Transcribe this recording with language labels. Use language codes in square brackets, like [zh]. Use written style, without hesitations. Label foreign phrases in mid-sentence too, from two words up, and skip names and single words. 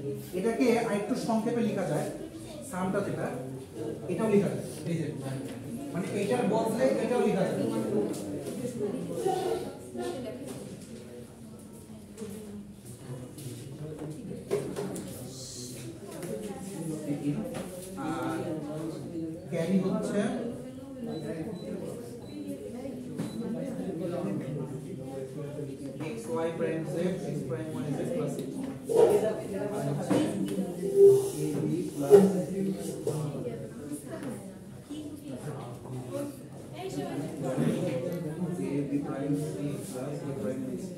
[bn] এটাকে আরেকটু সংক্ষেপে লেখা যায়, সামটা যেটা এটাও লেখা যায়, এই যে মানে এটার বদলে এটাও লেখা যায়। আর ক্যারি হচ্ছে [en] y prime z x prime y z plus a b plus ab prime c plus a prime b।